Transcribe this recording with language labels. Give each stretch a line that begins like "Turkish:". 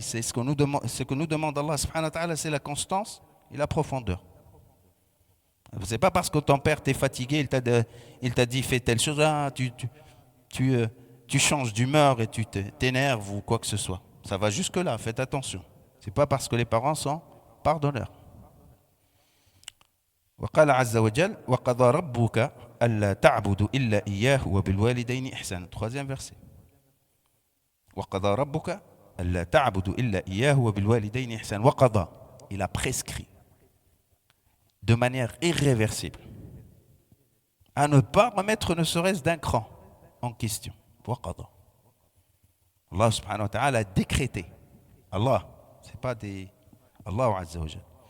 French: C'est ce que nous demande Allah subhanahu wa ta'ala, c'est la constance et la profondeur. C'est pas parce que ton père t'est fatigué, il t'a dit fais telle chose, tu changes d'humeur et tu t'énerves ou quoi que ce soit. Ça va jusque là, faites attention. C'est pas parce que les parents sont pardonneurs.
Arabic: وقال عز وجل وقضى ربك ألا تعبدوا إلا إياه وبالوالدين إحسانا.
French: Troisième verset.
Arabic: وقضى ربك ألا تعبدوا إلا إياه وبالوالدين إحسانا.
French: وقضى, il a prescrit de manière irréversible. à ne pas remettre ne serait-ce d'un cran en question. Allah subhanahu wa ta'ala a décrété. Allah, c'est pas des... Allah Azza wa Jal.